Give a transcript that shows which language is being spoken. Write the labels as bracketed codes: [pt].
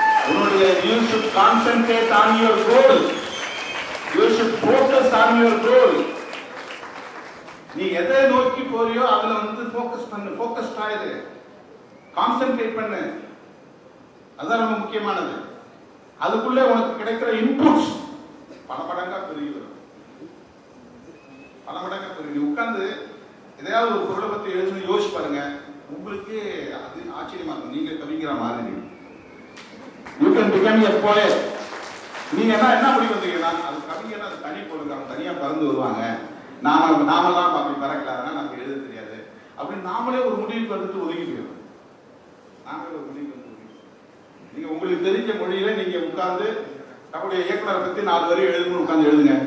[en] உன்னுடைய you should concentrate on your goal. You should focus on your goal. [ta] நீ எதை நோக்கி போறியோ அதுல ஃபோக்கஸ் பண்ணு, ஃபோக்கஸ்ட் ஆயிரு, கான்சென்ட்ரேட் பண்ணு. அதுதான் ரொம்ப முக்கியமானது. அதுக்குள்ளே உனக்கு கிடைக்கிற இன்புட்ஸ் பல மடங்கா பெருகி. நீ உட்கார்ந்து எதையாவது ஒரு பொருளை பத்தி எழுதி யோசிச்சு பாருங்க, உங்களுக்கு அது ஆச்சரியமா இருக்கும். நீங்க கவிங்கிற மாதிரி [en] you can become a poet. [ta] நீங்க என்ன முடிவு வந்தீங்கன்னா, அது கவிஞர், அது தனி பொருள், அவங்க தனியா பறந்து வருவாங்க, நாமெல்லாம் அப்படி பறக்கலாதுன்னா நமக்கு எழுத தெரியாது அப்படின்னு நாமளே ஒரு முடிவுக்கு வந்துட்டு ஒதுங்கி போயிடும். நாங்களே ஒரு முடிவுக்கு வந்து நீங்க உங்களுக்கு தெரிஞ்ச மொழியில நீங்க உட்கார்ந்து நம்முடைய இயக்குனரை பத்தி 4 வரி எழுதணும்னு உட்கார்ந்து எழுதுங்க.